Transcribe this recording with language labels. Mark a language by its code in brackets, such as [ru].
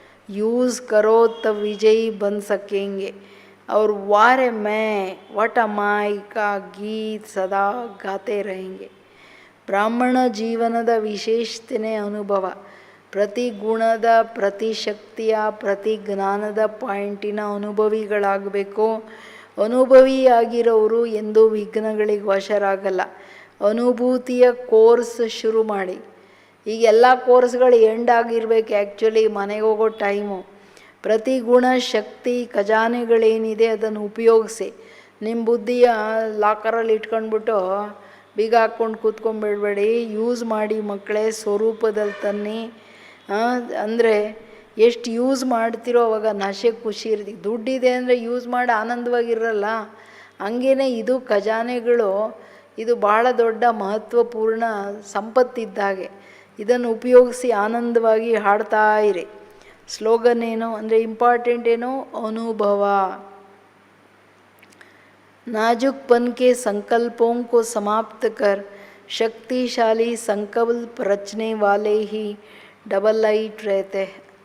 [hi] Use करो तब विजयी बन सकेंगे. और वारे मैं वट माई का गीत सदा गाते रहेंगे. [kn] ಬ್ರಾಹ್ಮಣ ಜೀವನದ ವಿಶೇಷತೆನೇ ಅನುಭವ. ಪ್ರತಿ ಗುಣದ, ಪ್ರತಿ ಶಕ್ತಿಯ, ಪ್ರತಿ ಜ್ಞಾನದ ಪಾಯಿಂಟಿನ ಅನುಭವಿಗಳಾಗಬೇಕು. ಅನುಭವಿಯಾಗಿರೋರು ಎಂದೂ ವಿಘ್ನಗಳಿಗೆ ವಶರಾಗಲ್ಲ. ಅನುಭೂತಿಯ ಕೋರ್ಸ್ ಶುರು ಮಾಡಿ. ಈಗ ಎಲ್ಲ ಕೋರ್ಸ್ಗಳು ಎಂಡ್ ಆಗಿರ್ಬೇಕು ಆ್ಯಕ್ಚುಲಿ, ಮನೆಗೆ ಹೋಗೋ ಟೈಮು. ಪ್ರತಿ ಗುಣ ಶಕ್ತಿ ಖಜಾನೆಗಳೇನಿದೆ ಅದನ್ನು ಉಪಯೋಗಿಸಿ. ನಿಮ್ಮ ಬುದ್ಧಿಯ ಲಾಕರಲ್ಲಿ ಇಟ್ಕೊಂಡ್ಬಿಟ್ಟು ಬೀಗ ಹಾಕ್ಕೊಂಡು ಕೂತ್ಕೊಂಡ್ಬಿಡ್ಬೇಡಿ. ಯೂಸ್ ಮಾಡಿ ಮಕ್ಕಳೇ, ಸ್ವರೂಪದಲ್ಲಿ ತನ್ನಿ. ಅಂದರೆ ಎಷ್ಟು ಯೂಸ್ ಮಾಡ್ತಿರೋ ಅವಾಗ ನಶೆ ಖುಷಿ ಇರ್ತೀವಿ. ದುಡ್ಡಿದೆ ಅಂದರೆ ಯೂಸ್ ಮಾಡಿ ಆನಂದವಾಗಿರಲ್ಲ. ಹಂಗೇ ಇದು ಖಜಾನೆಗಳು, ಇದು ಭಾಳ ದೊಡ್ಡ ಮಹತ್ವಪೂರ್ಣ ಸಂಪತ್ತಿದ್ದಾಗೆ. ಇದನ್ನು ಉಪಯೋಗಿಸಿ ಆನಂದವಾಗಿ ಹಾಡ್ತಾ ಇರಿ. ಸ್ಲೋಗನ್ ಏನು ಅಂದರೆ ಇಂಪಾರ್ಟೆಂಟ್ ಏನು? ಅನುಭವ. [hi] नाजुकपन के संकल्पों को समाप्त कर शक्तिशाली संकल्प रचने वाले ही ಡಬಲ್ ಲೈಟ್ रहते हैं.